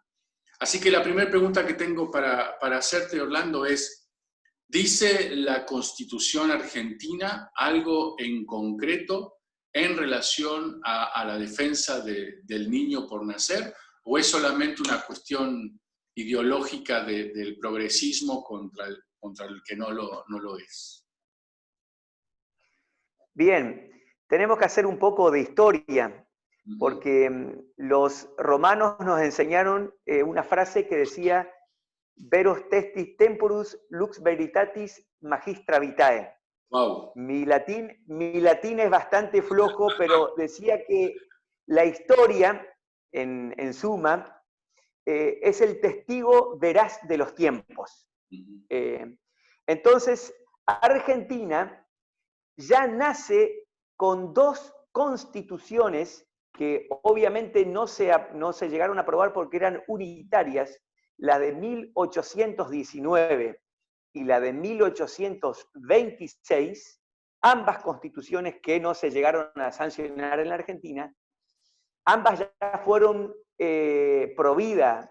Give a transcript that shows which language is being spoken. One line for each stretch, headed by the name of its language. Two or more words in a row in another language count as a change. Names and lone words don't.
Spanish: Así que la primera pregunta que tengo para hacerte, Orlando, es: ¿dice la Constitución argentina algo en concreto en relación a la defensa del niño por nacer, o es solamente una cuestión ideológica del progresismo contra el que no lo es? Bien, tenemos que hacer un poco de historia, porque los romanos nos enseñaron una frase que decía
Latin: veros testis temporus lux veritatis magistra vitae.
Spanish: Wow. Mi latín es bastante flojo, pero decía que la historia, en suma, es el testigo veraz de los tiempos. Entonces, Argentina ya nace con dos constituciones que obviamente no se llegaron a aprobar porque eran unitarias, la de 1819 y la de 1826, ambas constituciones que no se llegaron a sancionar en la Argentina, ambas ya fueron pro vida.